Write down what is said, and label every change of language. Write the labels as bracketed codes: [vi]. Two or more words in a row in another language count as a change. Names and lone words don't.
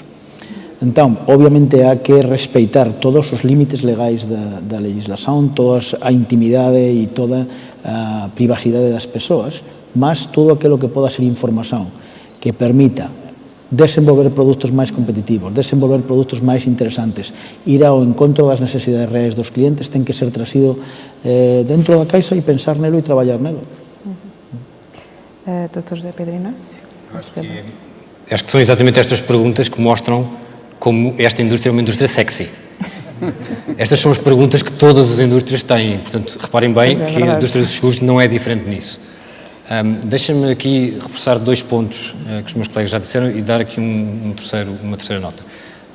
[gl] Entón, obviamente, há que respeitar todos os límites legais da legislación, toda a intimidade e toda a privacidade das persoas, mas todo aquilo que poda ser información que permita desenvolver produtos máis competitivos, desenvolver produtos máis interesantes, ir ao encontro das necesidades reais dos clientes, ten que ser trazido dentro da caixa e pensar nelo e traballar nelo. [pt] Dr. José Pedro Inácio? Acho que são exatamente estas perguntas que mostram como esta indústria é uma indústria sexy. Estas são as perguntas que todas as indústrias têm, portanto, reparem bem que a indústria dos seguros não é diferente nisso. Deixa-me aqui reforçar dois pontos que os meus colegas já disseram e dar aqui uma terceira nota.